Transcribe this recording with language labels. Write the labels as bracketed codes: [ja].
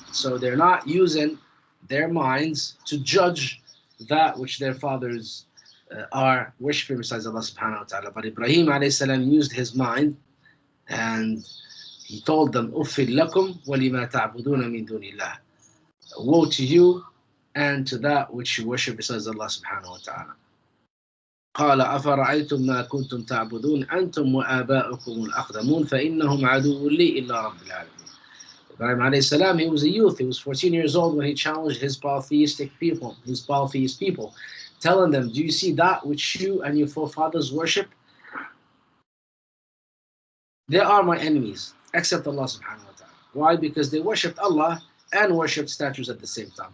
[en] So they're not using their minds to judge that which their fathers are worshiping besides Allah subhanahu wa ta'ala. But Ibrahim alayhi salam used his mind, and he told them, [ar] أُفِّلْ لَكُمْ وَلِمَا تَعْبُدُونَ مِن دُونِ اللَّهِ. [en] Woe to you and to that which you worship besides Allah subhanahu wa ta'ala. [ar] قال أفرأيتم ما كنتم تعبدون أنتم وآباؤكم الأقدمون فإنهم عدو لي إلا رب العالمين. [en] Ibrahim alayhi salam, he was a youth. He was 14 years old when he challenged his polytheist people, telling them, do you see that which you and your forefathers worship? They are my enemies, except Allah subhanahu wa ta'ala. Why? Because they worshipped Allah and worshipped statues at the same time.